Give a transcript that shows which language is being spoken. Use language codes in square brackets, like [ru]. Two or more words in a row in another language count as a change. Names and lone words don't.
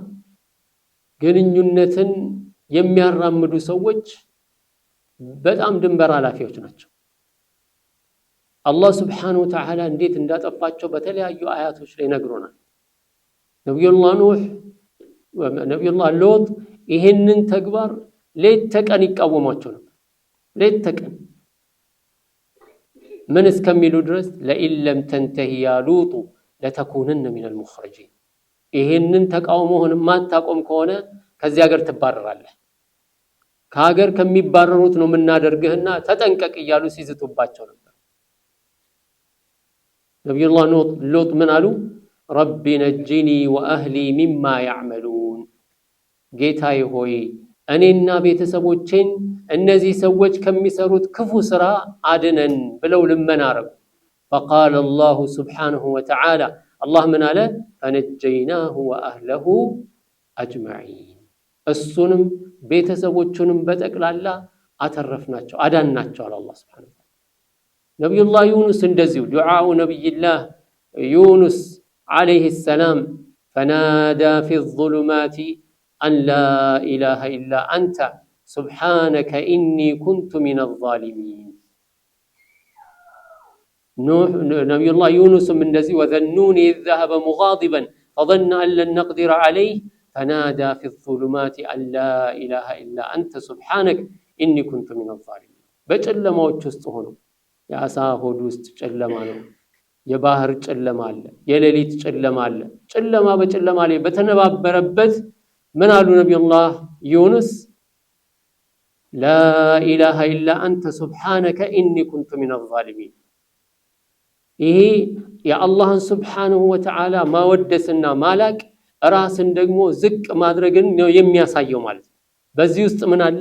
[am] ግንኙነትን የሚያራምዱ ሰዎች በጣም ድንበር ኃላፊዎች ናቸው። አላህ [ar] سبحانه وتعالى [am] እንዴት እንዳጠፋቸው በተለያዩ አያቶች ላይ ነግሮናል። ነብዩላህ ሎጥ ይሄንን ተግባር ሌት ተቀን ይቃወማቸው ነበር። ሌት ተቀን ምን እስከሚሉ ድረስ [ar] لئن لم تنتهي يا لوط لتكونن من المخرجين [am] ይሄንን ተቃውሞህን ማታቆም ከሆነ ከዚህ ሀገር ትባረራለህ፣ ከሀገር ከሚባረሩት ነው የምናደርግህና ተጠንቀቅ እያሉ ሲዝቱባቸው ነበር። ነብዩላህ ሎጥ ምን አሉ? [ar] رب نجني وأهلي مما يعملون [am] ጌታዬ ሆይ እኔና ቤተሰቦቼን እነዚህ ሰዎች ከሚሰሩት ክፉ ስራ አድነን ብለው ልመና አረጉ። [ar] فقال الله سبحانه وتعالى [am] አላህ ምን አለ? [ar] فنجيناه وأهله أجمعين [am] እሱንም ቤተሰቦቹንም በጠቅላላ አተረፍናቸው አዳንናቸው አለ አላህ [ar] سبحانه وتعالى። [am] ነቢዩላህ ዩኑስ እንደዚሁ ዱዓኡ ነቢይላህ ዩኑስ [ar] عليه السلام فنادى في الظلمات أن لا إله إلا أنت سبحانك إني كنت من الظالمين። [am] ነቢዩላህ ዩኑስም እንደዚህ [ar] وذا النون إذ ذهب مغاضبا ፈظن أن لن نقدر عليه فنادى في الظلمات أن لا إله إلا أنت سبحانك إني كنت من الظالمين። [am] በጨለማዎች ውስጥ ሆኖ የአሳ ሆድ ውስጥ ጨለማ ነው፣ የባህር ጨለማ አለ፣ የሌሊት ጨለማ አለ። ጨለማ በጨለማ ላይ በተነባበረበት ምን አሉ ነቢዩላህ ዩኑስ? [ar] لا إله إلا أنت سبحانك إني كنت من الظالمين። [am] ይሄ የአላህን [ar] سبحانه وتعالى [am] ማወደስና ማላቅ ራስን ደግሞ ዝቅ ማድረግን ነው የሚያሳየው ማለት ነው። በዚህ ውስጥ ምን አለ?